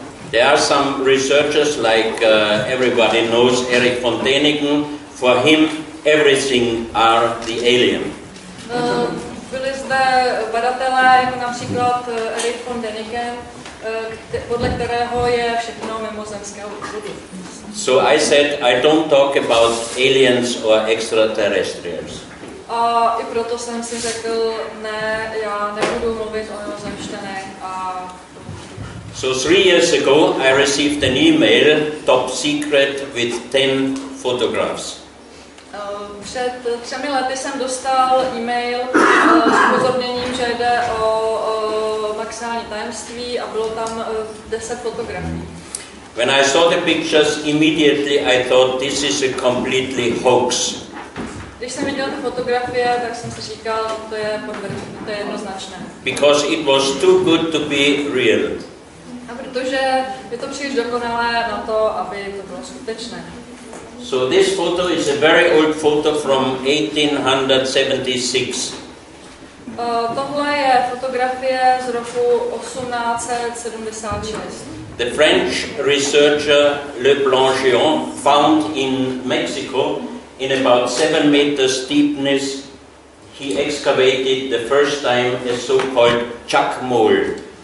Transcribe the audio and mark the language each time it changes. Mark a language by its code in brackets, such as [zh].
[en] There are some researchers like everybody knows Erich von Däniken. For him, everything are the alien. [cs] Byli zde badatelé, jako například Erich von Däniken, podle kterého je všechno mimozemského původu. [en] So I said I don't talk about aliens or extraterrestrials. [cs] A i proto jsem si řekl, ne, já nebudu mluvit o mimozemšťanech a... [en] So 3 years ago I received an email, top secret, with 10 photographs. [cs] Před 3 lety jsem dostal e-mail s upozorněním, že jde o maximální tajemství a bylo tam 10 fotografií. [en] When I saw the pictures, immediately I thought this is a completely hoax. [cs] Když jsem viděl ty fotografie, tak jsem si říkal, to je podvržené, to je jednoznačné. [en] Because it was too good to be real. [cs] A protože je to příliš dokonalé na to, aby to bylo skutečné. [en] So this photo is a very old photo from 1876. [cs] Tohle je fotografie z roku 1876. [en] The French researcher Le Blanchon found in Mexico, in about 7 meters steepness, he excavated the first time a so-called chuck mole.